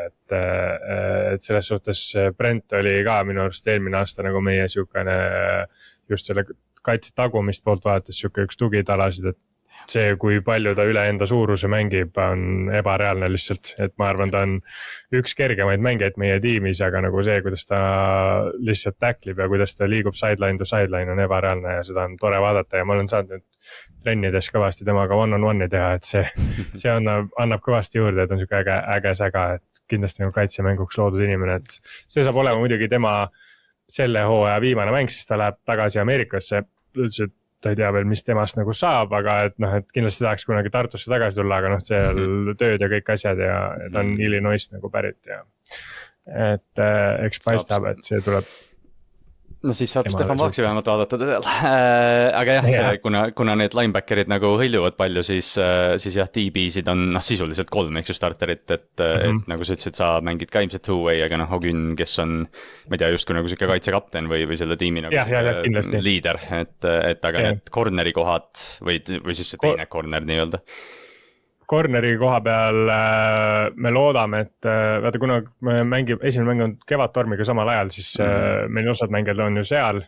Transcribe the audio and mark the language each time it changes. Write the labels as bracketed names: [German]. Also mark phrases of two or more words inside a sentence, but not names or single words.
[Estonian] et selles suhtes Brent oli ka minu arust eelmine aasta nagu meie siukene just selle kaitse tagumist poolt vaadates siuke üks tugitalasid, et see, kui palju ta üle enda suuruse mängib, on ebareaalne lihtsalt, et ma arvan, ta on üks kergemaid mängijaid meie tiimis, aga nagu see, kuidas ta lihtsalt tacklib ja kuidas ta liigub [English] sideline to sideline [Estonian] on ebareaalne ja seda on tore vaadata ja ma olen saanud nüüd trennides kõvasti temaga one-on-one'i teha, et see annab kõvasti juurde, et on siuke äge säga, et kindlasti nagu kaitsemänguks loodud inimene, et see saab olema muidugi tema selle hooaja viimane mäng, siis ta läheb tagasi Ameerikasse, ütles, et ta ei tea veel, mis temast nagu saab, aga et noh, et kindlasti tahaks kunagi Tartusse tagasi tulla, aga noh, seal tööd ja kõik asjad ja ta on Illinois'st nagu pärit ja et eks paistab, et see tuleb. No siis saab Stefan Vaaksi vähemalt vaadata seal. Aga jah, kuna need linebackerid nagu hõljuvad palju, siis jah, DB-sid on sisuliselt 3, eks ju starterit, et nagu sa ütlesid, sa mängid ka ilmselt two-way, aga noh, Ogün, kes on, ma ei tea, justkui nagu siuke kaitsekapten või selle tiimi nagu liider, et aga need corneri kohad või siis see teine corner nii-öelda. Corneri koha peal me loodame, et vaata, kuna esimene mäng on Kevadtormiga samal ajal, siis meil osad mängijad on ju seal.